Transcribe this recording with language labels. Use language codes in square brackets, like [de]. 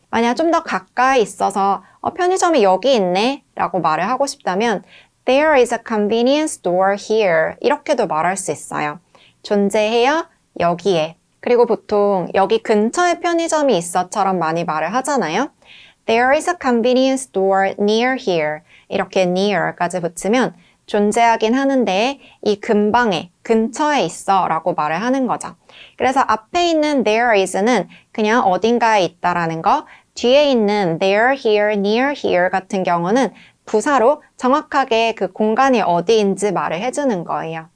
[ko] 만약 좀 더 가까이 있어서 편의점이 여기 있네 라고 말을 하고 싶다면 [en] there is a convenience store here [ko] 이렇게도 말할 수 있어요. 존재해요, 여기에. 그리고 보통 여기 근처에 편의점이 있어처럼 많이 말을 하잖아요. [en] There is a convenience store near here. [ko] 이렇게 near까지 붙이면 존재하긴 하는데 이 근방에, 근처에 있어 라고 말을 하는 거죠. 그래서 앞에 있는 [en] there is [ko] 는 그냥 어딘가에 있다라는 거, 뒤에 있는 [en] there, here, near here [ko] 같은 경우는 부사로 정확하게 그 공간이 어디인지 말을 해주는 거예요.